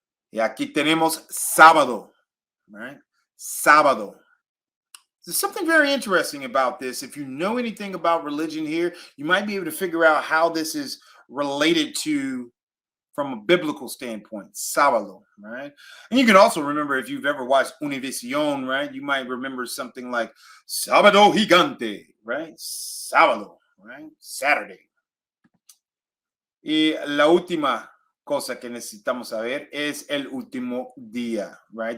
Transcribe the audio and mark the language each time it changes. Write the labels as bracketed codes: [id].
[es] Y aquí tenemos sábado, right? Sábado. [en] There's something very interesting about this. If you know anything about religion here, you might be able to figure out how this is related to from a biblical standpoint, sábado, right? And you can also remember, if you've ever watched Univision, right? You might remember something like sábado gigante, right? Sábado, right? Saturday. [es] Y la última cosa que necesitamos saber es el último día, right?